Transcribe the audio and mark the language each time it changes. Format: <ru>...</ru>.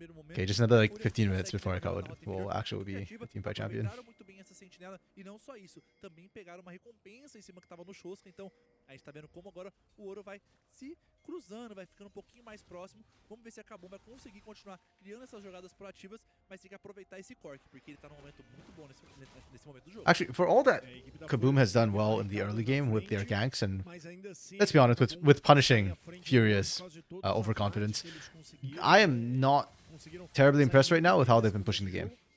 <en>Okay, just another like 15 minutes before I will actually be a team fight champion.</en> <pt>E não só isso, também pegaram uma recompensa em cima que estava no Shosca, então a gente tá vendo como agora o ouro vai se cruzando, vai ficando um pouquinho mais próximo. Vamos ver se a KBM vai conseguir continuar criando essas jogadas proativas, mas tem que aproveitar esse cork, porque ele tá num momento muito bom nesse momento do jogo.</pt> <en>Actually, for all that KBM has done well in the early game with their ganks, and let's be honest, with punishing FUR.A's overconfidence, I am not terribly impressed right now with how they've been pushing the game.</en>